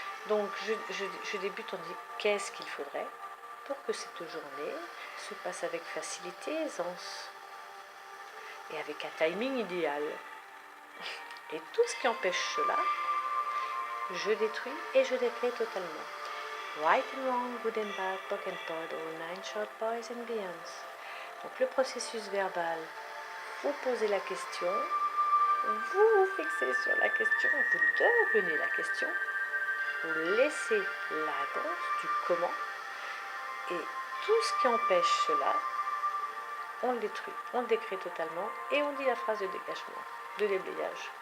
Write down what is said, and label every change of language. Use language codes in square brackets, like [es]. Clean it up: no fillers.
[fr] Donc je débute en disant qu'est-ce qu'il faudrait pour que cette journée se passe avec facilité et aisance et avec un timing idéal. Et tout ce qui empêche cela, je détruis et je décrée totalement. [en] Right and wrong, good and bad, POC and POD, all nine, short, boys and beyonds. [fr] Donc le processus verbal, vous posez la question, vous vous fixez sur la question, vous devenez la question, vous laissez la réponse du comment, et tout ce qui empêche cela, on le détruit, on le décrée totalement, et on dit la phrase de dégagement, de déblayage.